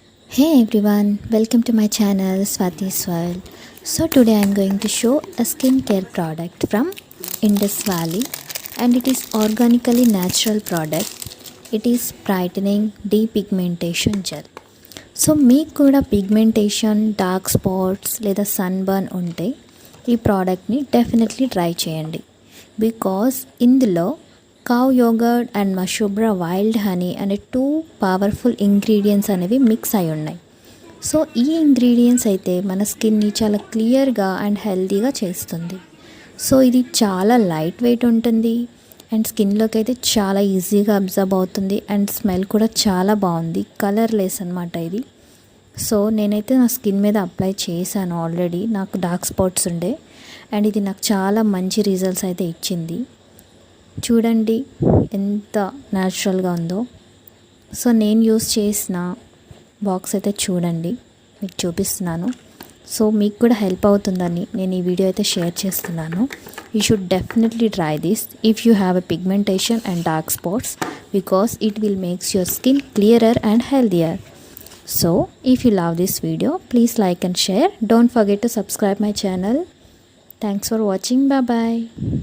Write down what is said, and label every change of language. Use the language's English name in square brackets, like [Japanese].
[English] Hey everyone, welcome to my channel Swati's World. So today I am going to show a skincare product from Indus Valley, and it is organically natural product. It is brightening depigmentation gel. [Telugu] So మీకు కూడా pigmentation, dark spots లేదా sunburn ఉంటే ఈ ప్రోడక్ట్ని definitely try చేయండి. Because ఇందులో కావ్ yoghurt and మషూబ్రా wild honey అనే 2 powerful ingredients అనేవి మిక్స్ అయి ఉన్నాయి. సో ఈ ఇంగ్రీడియంట్స్ అయితే మన స్కిన్ని చాలా క్లియర్గా అండ్ హెల్తీగా చేస్తుంది. సో ఇది చాలా లైట్ వెయిట్ ఉంటుంది అండ్ స్కిన్లోకి అయితే చాలా ఈజీగా అబ్జర్బ్ అవుతుంది అండ్ స్మెల్ కూడా చాలా బాగుంది. కలర్లెస్ అనమాట ఇది. సో నేనైతే నా స్కిన్ మీద అప్లై చేశాను ఆల్రెడీ. నాకు డార్క్ స్పాట్స్ ఉండే అండ్ ఇది నాకు చాలా మంచి రిజల్ట్స్ అయితే ఇచ్చింది. చూడండి ఎంత న్యాచురల్గా ఉందో. సో నేను యూస్ చేసిన బాక్స్ అయితే చూడండి, మీకు చూపిస్తున్నాను. సో మీకు కూడా హెల్ప్ అవుతుందని నేను ఈ వీడియో అయితే షేర్ చేస్తున్నాను. [English] You should definitely try this if you have a pigmentation and dark spots because it will makes your skin clearer and healthier. So if you love this video, please like and share. Don't forget to subscribe my channel. Thanks for watching. Bye bye.